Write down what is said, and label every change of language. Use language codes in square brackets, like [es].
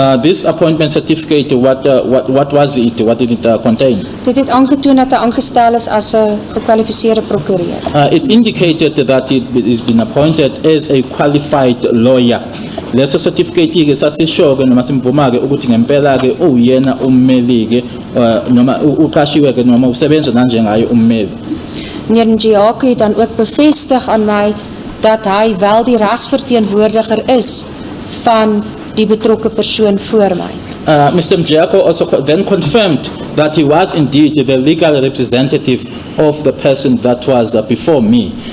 [en] This appointment certificate, what was it? What did it contain? [af] Dit het aangetoon dat hy aangestel is as 'n gekwalifiseerde prokureur. [en] It indicated that it is been appointed as a qualified lawyer. [zu] Leso certificate ke sasisho-ke noma simvuma-ke ukuthi ngempela-ke uyena ummeli-ke noma uqashiwe-ke noma usebenza nanjengaye ummeli. [af] Meneer Mjiyaku het dan ook bevestig aan my dat hy wel die rasverteenwoordiger is van die betrokke persoon voor my. [en] Mr. Mjako also then confirmed that he was indeed the legal representative of the person that was before me.